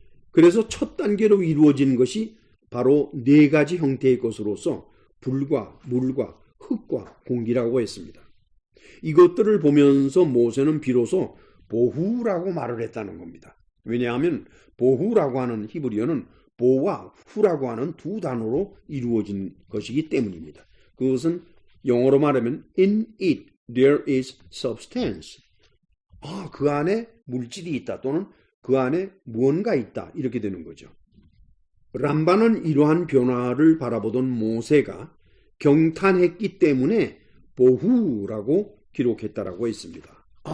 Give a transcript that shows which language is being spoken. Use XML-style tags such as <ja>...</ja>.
<ko>그래서 첫 단계로 이루어진 것이 바로 네 가지 형태의 것으로서 불과 물과 흙과 공기라고 했습니다. 이것들을 보면서 모세는 비로소 보후라고 말을 했다는 겁니다. 왜냐하면 보후라고 하는 히브리어는 보와 후라고 하는 두 단어로 이루어진 것이기 때문입니다. 그것은 영어로 말하면</ko> <en>in it there is substance.</en> <ko>그 안에 물질이 있다 또는 그 안에 무언가 있다 이렇게 되는 거죠. 람바는 이러한 변화를 바라보던 모세가 경탄했기 때문에 보후라고 기록했다라고 했습니다.</ko>